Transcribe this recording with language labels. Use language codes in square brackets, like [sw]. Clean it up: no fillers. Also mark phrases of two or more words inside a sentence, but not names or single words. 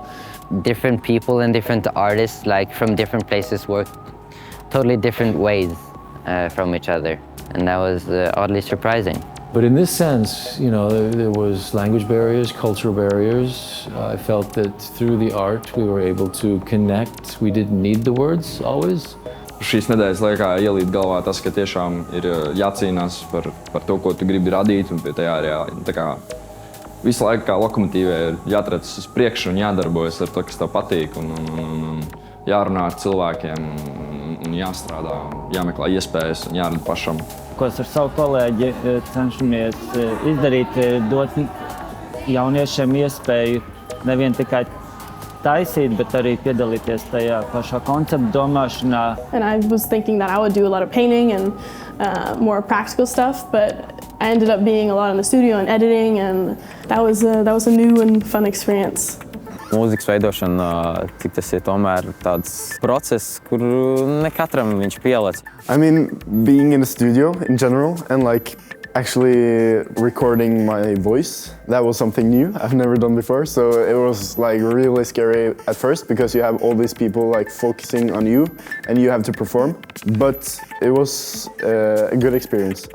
[en] Different people and different artists, like from different places, work totally different ways from each other, and that was oddly surprising. But in this sense, you know, there was language barriers, cultural barriers. I felt that through the art we were able to connect. We didn't need the words always. [lv] Šīs nedēļas laikā ielīt galvā tas, ka tiešām ir jācīnās par to, ko tu gribi radīt, un pie tajā arī tā kā visu laiku kā lokomotīvē ir jātrec uz priekšu un jādarbojas ar to, kas tev patīk, un jārunā ar cilvēkiem, un jāstrādā, jāmeklē iespējas un jārada pašam. Ko es ar savu kolēģi cenšamies izdarīt, dot jauniešiem iespēju nevien tikai taisīt, bet arī piedalīties tajā pašā konceptu domāšanā. [en] And I was thinking that I would do a lot of painting and more practical stuff, but I ended up being a lot in the studio and editing, and that was a new and fun experience. [lv] Mūzikas veidošana, cik tas ir tomēr tāds process, kur ne katram viņš pielec. [en] I mean, being in the studio in general and like actually recording my voice, that was something new I've never done before. So it was like really scary at first because you have all these people like focusing on you and you have to perform. But it was a good experience.